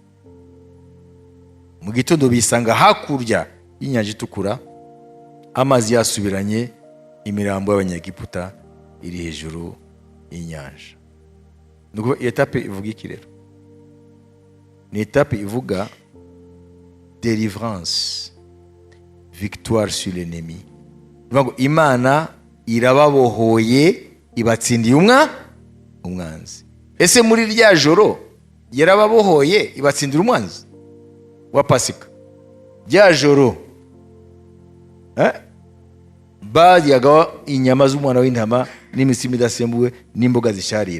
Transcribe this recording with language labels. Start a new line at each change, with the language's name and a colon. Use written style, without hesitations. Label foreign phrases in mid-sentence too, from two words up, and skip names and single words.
Kinyarwanda: Mu gitondo bisanga hakurya y'inyanja itukura, amazi yasubiranye, imirambo y'Abanyegiputa iri hejuru y'inyanja. Nuko etape ivuga iki rero? Ni etape ivuga
French: délivrance, victoire sur l'ennemi.
Kinyarwanda: Ngo Imana irababohoye, ibatsindiye umwanzi. Ese muri rya joro yarababohoye ibatsindira umwanzi wa Pasika? Rya joro baryaga inyama z'umwana w'intama n'imitsima idasembuwe n'imboga zisharira.